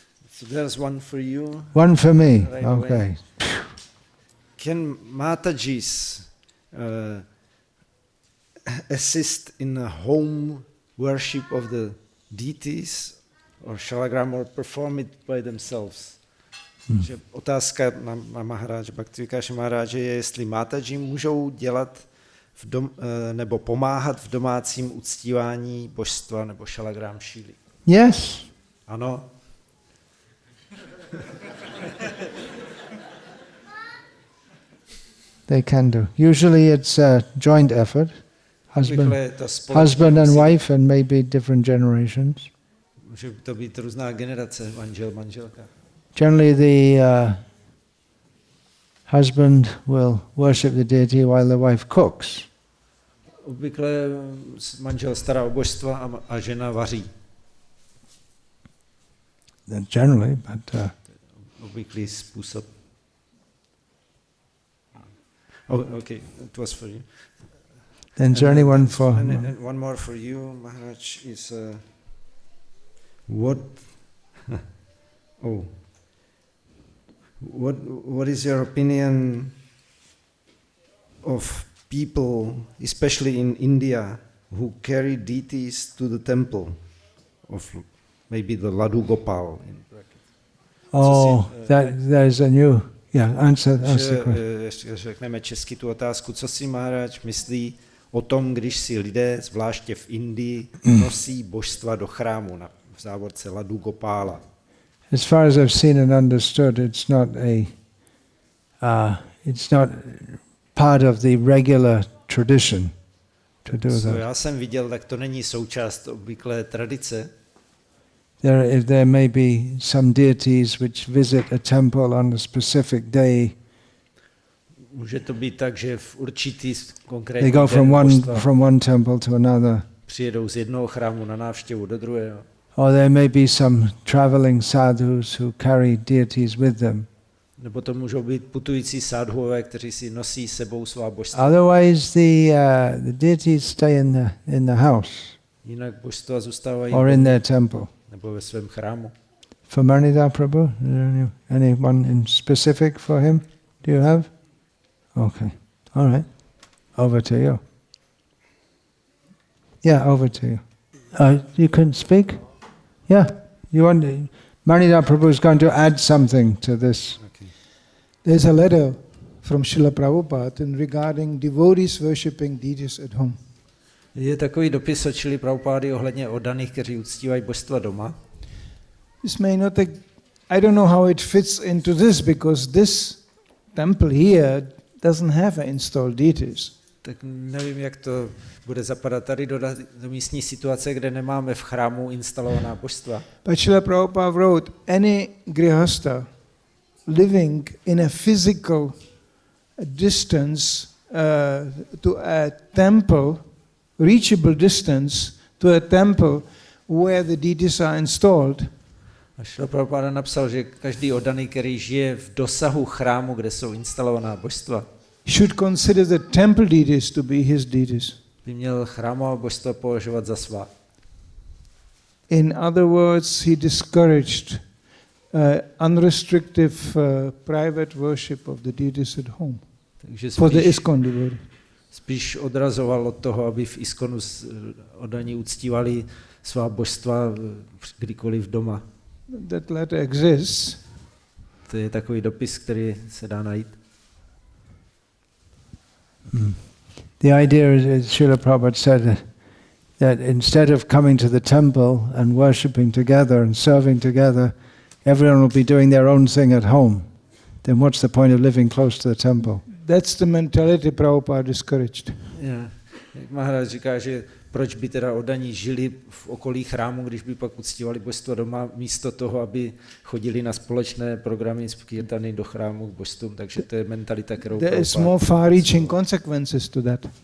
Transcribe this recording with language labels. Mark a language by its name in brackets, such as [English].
[English] So there's one for you. One for me, right okay. Away. Can Matajis assist in a home worship of the deities or shalagram or perform it by themselves? [Czech] Že otázka na Maharáže, Bhakti Vikáše Maharáže je, jestli Mataji můžou dělat nebo pomáhat v domácím uctívání božstva nebo šalagram šíly. [English] Yes. [Czech] Ano. [English] They can do. Usually it's a joint effort. Husband and wife and maybe different generations. [Czech] Může to být různá generace, manžel, manželka. [English] Generally the husband will worship the deity while the wife cooks. [Czech] Obvykle manžel stará o božstva a žena vaří. [English] Generally, but [Czech] obvyklý způsob. [English] Oh, okay, it was for you. Then is there anyone for... And one more for you, Maharaj, is what is your opinion of people, especially in India, who carry deities to the temple of maybe the Ladu Gopal? In there's a new... Yeah, answer the question. [Czech] Řekneme česky tu otázku, co si Maharaj myslí o tom, když si lidé, zvláště v Indii, nosí božstva do chrámu, v závorce Ladu Gopála. [English] As far as I've seen and understood, it's not part of the regular tradition to do that. [Czech] Já jsem viděl, tak to není součást obvyklé tradice. [English] There may be some deities which visit a temple on a specific day. [Czech] Může to být tak, že v určitý konkrétní [English] they go from one temple to another. [Czech] Přijedou z jednoho chrámu na návštěvu do druhého. [English] Or there may be some traveling sadhus who carry deities with them. [Czech] Nebo to můžou být putující sadhuové, kteří si nosí sebou svá božstva. [English] Otherwise the deities stay in the house. [Czech] Jinak božstva zůstávají [English] or in their temple. [Czech] Nebo ve svém chrámu. [English] For Manida Prabhu, anyone in specific for him? Do you have? Okay, all right. Over to you. Yeah, over to you. You can speak? Yeah, you want? Manida Prabhu is going to add something to this. Okay. There's a letter from Srila Prabhupada regarding devotees worshipping deities at home. [Czech] Je takový dopis od Šrily Prabhupády ohledně oddaných, kteří uctívají božstva doma. [English] This may not take, I don't know how it fits into this, because this temple here doesn't have installed deities. [Czech] Tak nevím, jak to bude zapadat tady do místní situace, kde nemáme v chrámu instalovaná božstva. [English] But Srila Prabhupada wrote, any grihasta living in a physical distance to a temple, reachable distance to a temple where the deities are installed. [Czech] A Srila Prabhupada napsal, že každý oddaný, který žije v dosahu chrámu, kde jsou instalovaná božstva, [English] should consider the temple deities to be his deities. [Czech] By měl chrámová božstva považovat za svá. [English] In other words, he discouraged unrestricted private worship of the deities at home. [Czech] Takže [English] for the ISKCON devotee. [Czech] spíš odrazoval od toho, aby v ISKCONu oddaní uctívali svá božstva kdykoliv doma. [English] That letter exists. [Czech] To je takový dopis, který se dá najít. [English] The idea is, Srila Prabhupada said that instead of coming to the temple and worshipping together and serving together, everyone will be doing their own thing at home. Then what's the point of living close to the temple? That's the mentality Prabhupada discouraged. Yeah. [Czech] Maharaj říká, že proč by teda oddaní žili v okolí chrámu, když by pak uctívali božstvo doma, místo toho, aby chodili na společné programy z Kirtany do chrámu k božstvům, takže to je mentalita, kterou [English] There is more far-reaching consequences to that.